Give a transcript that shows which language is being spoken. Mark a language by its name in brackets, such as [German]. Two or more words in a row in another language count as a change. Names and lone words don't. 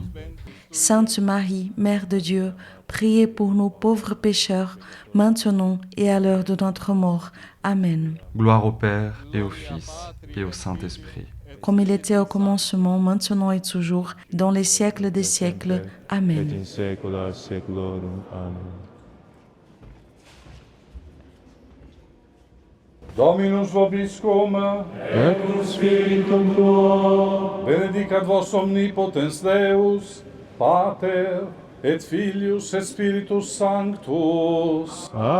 [French] Sainte Marie, Mère de Dieu, priez pour nous pauvres pécheurs, maintenant et à l'heure de notre mort. Amen. Gloire au Père et au Fils et au Saint-Esprit. Comme il était au commencement, maintenant et toujours, dans les siècles des siècles. Et Amen. [Latin] in saecula saeculorum. Amen. Dominus vobiscum, Et cum spiritum tuo, benedicat vos omnipotens Deus, Pater, et Filius, et Spiritus Sanctus.